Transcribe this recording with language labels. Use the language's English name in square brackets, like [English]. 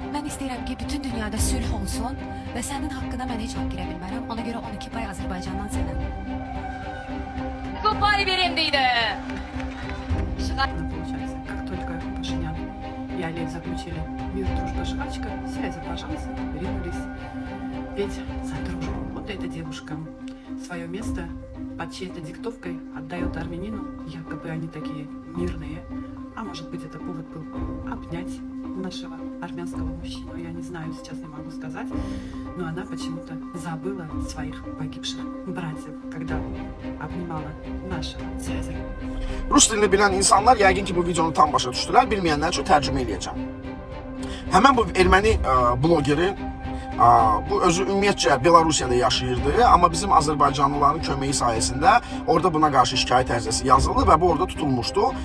[Azerbaijani] Mən istəyirəm ki, bütün dünyada sülh olsun və sənin haqqına mən heç haqq girə bilmərəm. Ona görə 12 pay Azərbaycandan sənə. Pay verildi. [Russian] Получается, как только Пашинян и Алиев заключили мир, дружба, жвачка, связи, пожалуйста, ринулись петь за дружбу. Вот эта девушка свое место под чьей-то диктовкой отдает армянину, якобы они такие мирные. А может быть, это повод был обнять нашего армянского мужчину, я не знаю, сейчас не могу сказать, но она почему-то забыла своих погибших братьев, когда обнимала нашего Цезаря. [Azerbaijani] Rus dilini bilən insanlar yəqin ki, bu videonu tam başa düşdülər. Bilməyənlər üçün tərcümə eləyəcəm. Həmən bu erməni blogeri, bu özü ümumiyyətcə Belarusiyada yaşayırdı, amma bizim Azərbaycanlıların köməyi sayəsində orada buna qarşı şikayət ərizəsi yazıldı və bu orada tutulmuşdu.